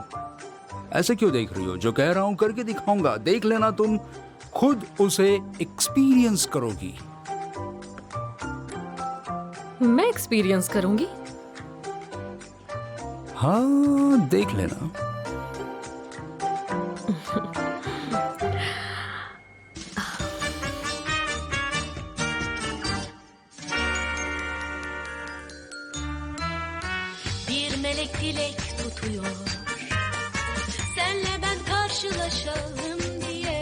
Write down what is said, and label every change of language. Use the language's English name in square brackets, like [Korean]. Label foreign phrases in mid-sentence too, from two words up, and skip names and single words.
[Hindi] ऐसे क्यों देख रही हो? जो कह रहा हूं करके दिखाऊंगा, देख लेना। तुम खुद उसे एक्सपीरियंस करोगी। मैं एक्सपीरियंस करूंगी? हाँ, देख लेना। [Turkish] Bir melek dilek tutuyor, senle ben karşılaşalım diye.